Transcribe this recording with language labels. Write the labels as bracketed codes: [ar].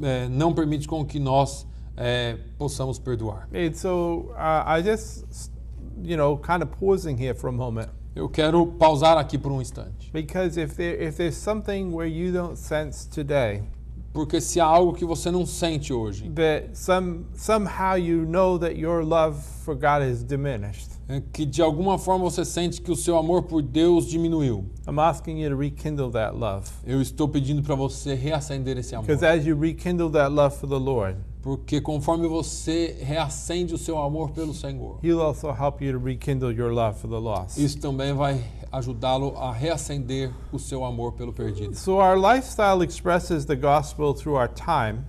[pt] Não permite com que nós possamos perdoar. [en] And so I just, kind of pausing here for a moment. [pt] Eu quero pausar aqui por um instante. [en] Because if there's something where you don't sense today, [pt] Porque se há algo que você não sente hoje, [en] that somehow you know that your love for God is diminished, [pt] que de alguma forma você sente que o seu amor por Deus diminuiu, [en] I'm asking you to rekindle that love. [pt] eu estou pedindo para você reacender esse amor. [en] Because as you rekindle that love for the Lord, [pt] Porque conforme você reacende o seu amor pelo Senhor, [en] He'll also help you to rekindle your love for the lost. [pt] isso também vai ajudá-lo a reacender o seu amor pelo perdido. [en] So our lifestyle expresses the gospel through our time,